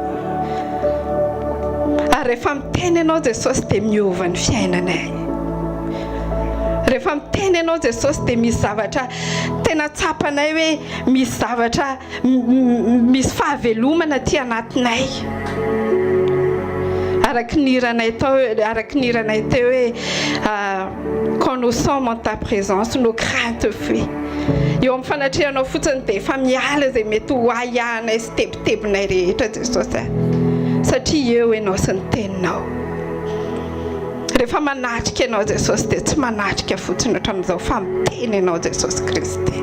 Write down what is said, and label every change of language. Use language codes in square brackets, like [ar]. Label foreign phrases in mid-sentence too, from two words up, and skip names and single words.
[mg] Ary rehefa miteny ianao Jesosy dia miova ny fiainanay. Rehefa miteny ianao Jesosy dia misy zavatra tena tsapanay hoe misy zavatra misy fahavelomana aty anatinay. Araka ny iranay teo hoe [fr] quand nous sommes en ta présence nos craintes fuient. [mg] Eo amin'ny fanatrehanao fotsiny dia efa miala izay mety ho ahiahanay sy tebotebonay rehetra Jesosy. Satria eo ianao sy ny teninao. Rehefa manatrika ianao Jesosy dia tsy manatrika fotsiny hatramin'izao fa miteny ianao Jesosy Kristy.